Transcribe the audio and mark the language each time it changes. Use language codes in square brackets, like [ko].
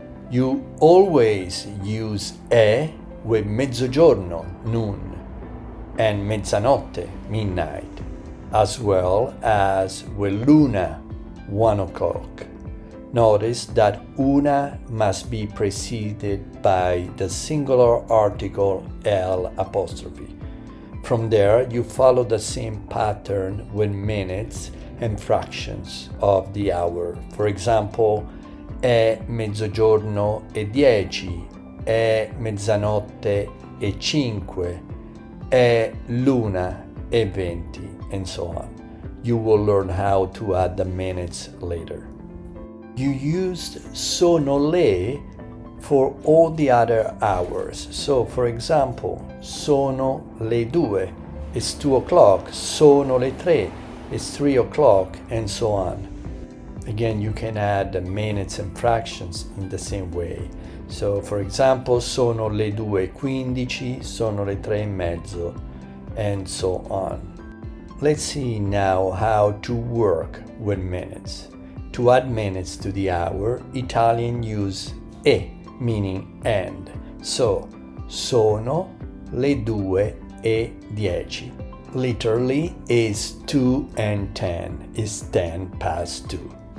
[en] You always use è with mezzogiorno, noon, and mezzanotte, midnight, as well as with luna, 1 o'clock. Notice that una must be preceded by the singular article L apostrophe. From there, you follow the same pattern with minutes and fractions of the hour. For example, [it] è mezzogiorno e 10, è mezzanotte e 5, è l'una e 20, [en] and so on. You will learn how to add the minutes later. You used sono le for all the other hours. So, for example, [it] sono le 2 [en] is 2 o'clock, [it] sono le 3 [en] is 3 o'clock, and so on. Again, you can add the minutes and fractions in the same way. So, for example, [it] sono le 2:15, sono le 3:30, [en] and so on. Let's see now how to work with minutes. To add minutes to the hour, Italian use e, meaning and. [it] So, sono le 2:10. [en] Literally is 2 and 10 is 10 past 2.